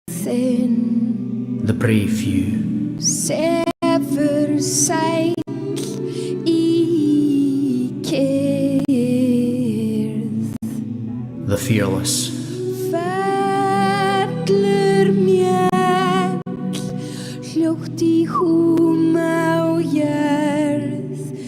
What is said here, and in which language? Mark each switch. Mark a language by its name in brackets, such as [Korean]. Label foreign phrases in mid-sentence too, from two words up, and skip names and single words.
[Icelandic] þinn. [English] The brave few, [Icelandic] Sefur sæll í kyrrð. [English] the fearless, [Icelandic] Fellur mjöll hljótt í húm á jörð.